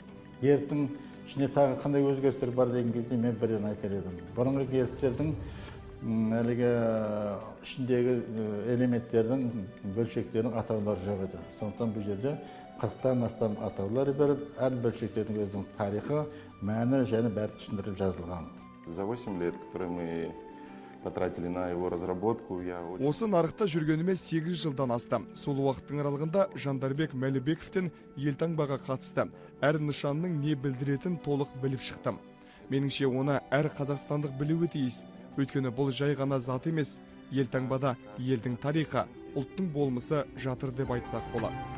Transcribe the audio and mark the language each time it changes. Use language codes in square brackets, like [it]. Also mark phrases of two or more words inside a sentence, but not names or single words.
[kk] Гербтің ішіне тағы қандай өзгерістер бар деген кезде мен бірден айтар едім. Бұрынғы гербтердің әлгі ішіндегі элементтердің бөлшектердің атаулары жоқ еді. Сондықтан бұл жерде 40-тан астам атаулар беріп, әр бөлшектердің өзінің тарихы, мәні және бәрі түсіндіріліп жазылған. [ru] За 8 лет, которые мы потратили на его разработку, [kk] Осы нарықта жүргеніме 8 жылдан асты. Сол уақыттың аралығында Жандарбек Мәлібековтен елтаңбаға қатысты. Әр нышанның не білдіретін толық біліп шықтым. Меніңше оны әр қазақстандық білуі тиіс. Өйткені бұл жай ғана зат емес. Елтаңбада елдің тарихы, ұлттың болмысы жатыр деп айтсақ болады.